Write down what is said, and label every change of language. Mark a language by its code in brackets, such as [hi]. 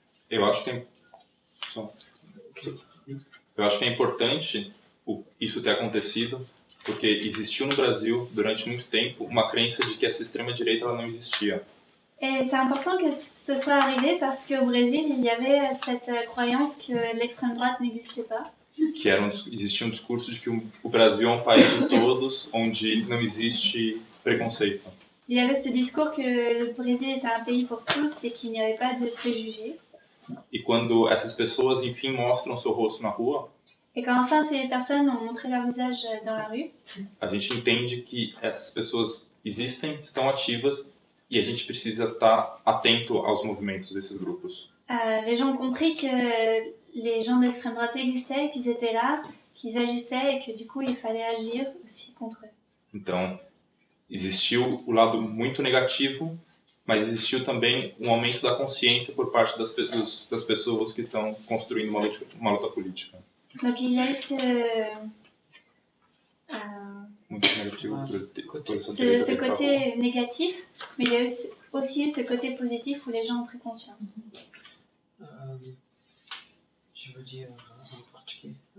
[pt] Eu acho que é importante isso ter acontecido, porque existiu no Brasil, durante muito tempo, uma crença de que essa extrema-direita ela não existia. [fr] Et c'est important que ce soit arrivé parce qu'au Brésil, il y avait cette croyance que l'extrême droite n'existait pas. [pt] Que existia um discurso de que o Brasil é um país de todos, onde não existe preconceito. [fr] Il y avait ce discours que le Brésil était un pays pour tous et qu'il n'y avait pas de préjugés. [pt] E quando essas pessoas, enfim, mostram seu rosto na rua, [fr] Et quand enfin ces personnes ont montré leur visage dans la rue, [pt] a gente entende que essas pessoas existem, estão ativas, e a gente precisa estar atento aos movimentos desses grupos. [fr] les gens ont compris que les gens d'extrême droite existaient, qu'ils étaient là, qu'ils agissaient et que du coup il fallait agir aussi contre eux. [pt] Então, existiu o lado muito negativo, mas existiu também um aumento da consciência por parte das pessoas que estão construindo uma luta política. [fr] Donc il y a eu [pt] Muito negativo por essa [fr] ce [pt] direita. [fr] côté négatif, mais il y a aussi eu ce côté positif où les gens ont pris conscience. Je veux dire en português.